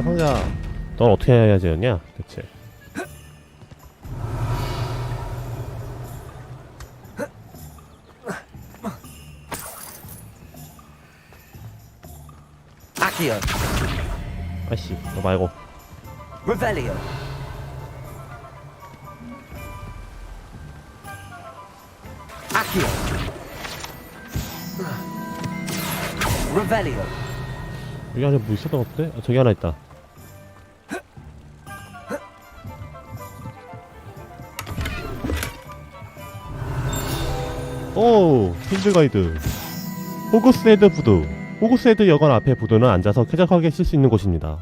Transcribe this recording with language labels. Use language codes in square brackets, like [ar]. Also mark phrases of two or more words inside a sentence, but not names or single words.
[ko] 넌 어떻게 해야 되냐, 대체? Accio. 아이씨, 너 말고. Revelio. Accio. Revelio. 여기 안에 뭐 있었던 것 같아? 저기 하나 있다. 필드 가이드. 호그스헤드 부두. 호그스헤드 여관 앞에 부두는 앉아서 쾌적하게 쉴 수 있는 곳입니다.